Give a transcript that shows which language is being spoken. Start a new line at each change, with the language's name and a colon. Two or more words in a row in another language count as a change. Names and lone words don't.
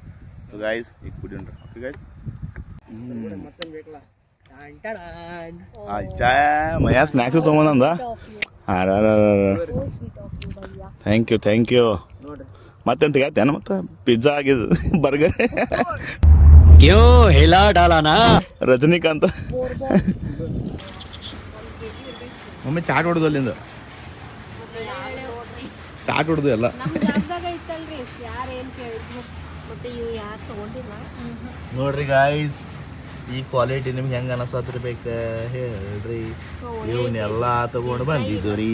English: so guys
Kannada: ಈಗ ಕುಡೀನ್ರಿ
English: okay guys.
Kannada: ಮತ್ತೇನು ಬೇಕಲ್ಲ ಚಾ ಮಯ ಸ್ನ್ಯಾಕ್ಸ್ ತೊಗೊಂಬಂದ
English: thank you
Kannada: ನೋಡ್ರಿ ಮತ್ತೆಂತ ತೆಗ್ಯಾತೇನ ಮತ್ತೆ ಪಿಜ್ಜಾ ಆಗಿದ್ದು ಬರ್ಗರ್
Hindi: क्यों हिला डाला ना
Kannada: ರಜನಿಕಾಂತ್ ಒಮ್ಮೆ ಚಾಟ್ ಹೊಡೆದು ಅಲ್ಲಿಂದ ಚಾಟ್ ಹೊಡೆದು ಎಲ್ಲ ನಮ್ಮ ಜಾಗದಾಗ ಐತಲ್ರಿ ಯಾರು ಏನು ಕೇಳಿದ್ರು ಮತ್ತೆ ಇವು ಯಾರು ತಗೊಂಡಿಲ್ಲ. ನೋಡ್ರಿ ಗಾಯ್ಸ್ ಈ ಕ್ವಾಲಿಟಿ ನಿಮ್ಗೆ ಹೆಂಗೆ ಅನಸತ್ತಿರ್ಬೇಕು ಹೇಳ್ರಿ ಇವನ್ನೆಲ್ಲ ತಗೊಂಡು ಬಂದಿದ್ದು ರೀ.